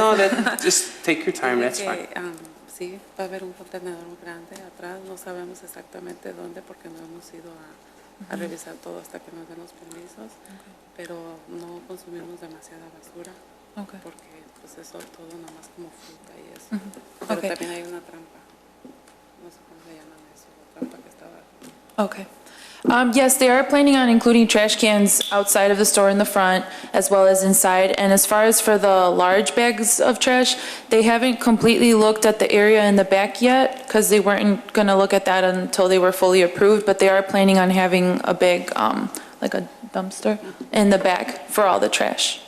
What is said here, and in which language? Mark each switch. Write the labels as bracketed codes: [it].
[en] No, just take your time, that's fine. [es] Sí, va a haber un contenedor grande atrás, no sabemos exactamente dónde porque no hemos ido a revisar todo hasta que nos den los permisos, pero no consumimos demasiada basura [en] Okay. [es] porque pues eso todo nomás como fruta y eso. Pero [en] Okay. [es] también hay una trampa, no sé cómo se llama eso, la trampa que estaba. [en] Okay. Yes, they are planning on including trash cans outside of the store in the front as well as inside. And as far as for the large bags of trash, they haven't completely looked at the area in the back yet because they weren't going to look at that until they were fully approved. But they are planning on having a big, like a dumpster in the back for all the trash.